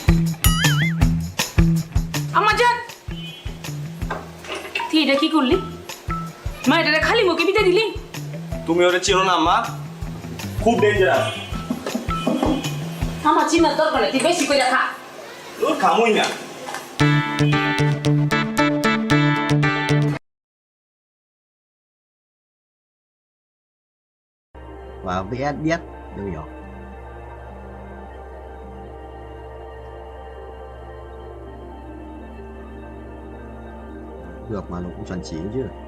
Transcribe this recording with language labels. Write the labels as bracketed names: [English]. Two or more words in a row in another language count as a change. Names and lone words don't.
[Bangla] আম্মাজান, তুই এটা কি করলি? মা এটা খালি মুখে বিতে দিলি? তুমি ওরে চিনো না মা, খুব ডেঞ্জারাস। আমার চিনার দরকার নেই, তুই বেশি করে খা। তোর খামুই না। [Vietnamese] Và VS biết New York. Được mà nó cũng chuẩn chỉ chứ.